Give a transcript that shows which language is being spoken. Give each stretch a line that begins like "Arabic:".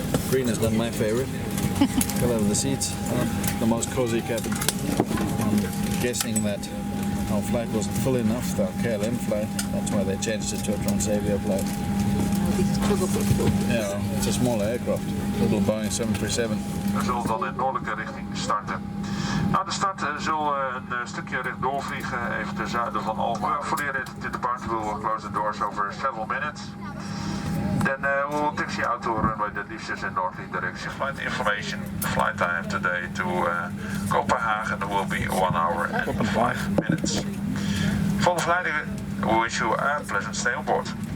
English: Green is not my favorite. Color of the seats, the most cozy cabin. I'm guessing that our flight wasn't full enough, the KLM flight. That's why they changed it to a Transavia flight. Yeah, it's a small aircraft, little Boeing 737.
Dutch: We zullen dan in noordelijke richting starten. Na de start zullen we een stukje rechtdoor vliegen, even ten zuiden van Alpeflyet.
English: For the departure we will close the doors over several minutes. Then we will taxi out to runway that leaves us in northerly direction. Flight information, flight time today to Copenhagen will be 1 hour and 5 minutes. For the flight, we wish you a pleasant stay on board.